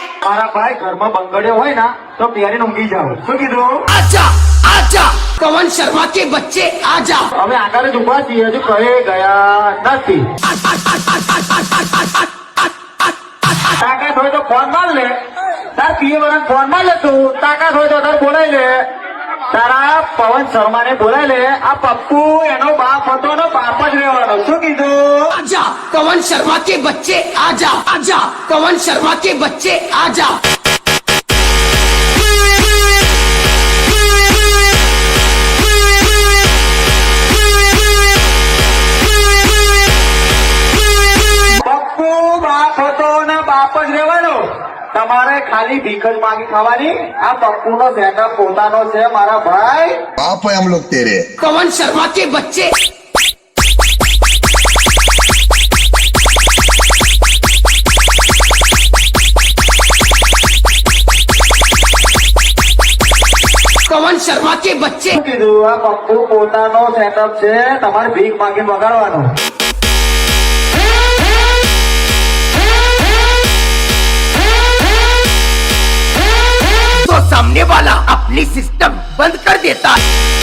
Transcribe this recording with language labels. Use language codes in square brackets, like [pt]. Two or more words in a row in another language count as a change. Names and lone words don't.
[gu] મારા ભાઈ ઘરમાં બંગડ્યો હોય ને તો પહેરીને ઊંઘી જાવ. શું કીધું? [hi] आजा आजा पवन शर्मा के बच्चे आजा [gu] હવે આગળ જ ઉભા છીએ, હજુ કહે ગયા નથી. તાકાત હોય તો ફોન માર લે, તાર પીએ વાળા ફોન માર લે તું. તાકાત હોય તો તાર બોલાય લે, તારા પવન શર્મા ને બોલાય લે. આ પપ્પુ એનો બાપ હતો ને બાપ જ રહેવાનો. શું કીધું? [hi] आजा पवन शर्मा के बच्चे आजा आजा पवन शर्मा के बच्चे आजा [gu] પપ્પુ બાપ હતો ને બાપ જ રહેવાનો. તમારે ખાલી ભીખ જ માગી ખાવાની. આ પપ્પુ નો સેટઅપ પોતાનો છે મારા ભાઈ. [hi] बाप है हम लोग तेरे। पवन शर्मा के बच्चे पवन शर्मा के बच्चे [gu] શું કીધું? આ પપ્પુ પોતાનો સેટઅપ છે, તમારે ભીખ માગી વગાડવાનું. [hi] तो सामने वाला अपनी सिस्टम बंद कर देता है